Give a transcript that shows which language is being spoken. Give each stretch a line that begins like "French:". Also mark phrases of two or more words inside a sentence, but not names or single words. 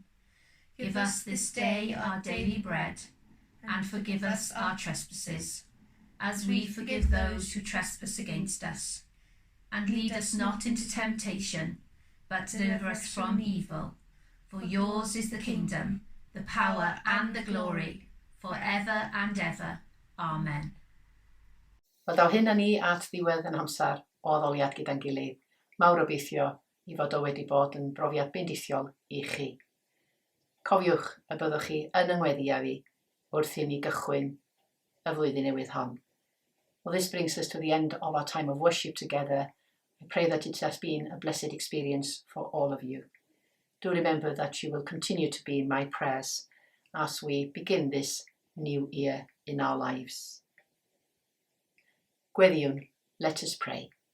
English: Give us this day our daily bread, and forgive us our trespasses, as we forgive those who trespass against us. And lead us not into temptation, but deliver us from evil. For yours is the kingdom, the power and the glory, forever and ever. Amen.
Welsh: Wel, daw hyn â ni at ddiwedd yn amser o addoliad gyda'n gilydd. Mawr obeithio I fod o wedi bod yn brofiad bendithiol I chi. Cofiwch y byddwch chi yn yngweddi â fi wrth I ni gychwyn y flwyddyn newydd hon.
English: Well, this brings us to the end of our time of worship together. I pray that it has been a blessed experience for all of you. Do remember that you will continue to be in my prayers as we begin this new year in our lives. Gweddiwn, let us pray.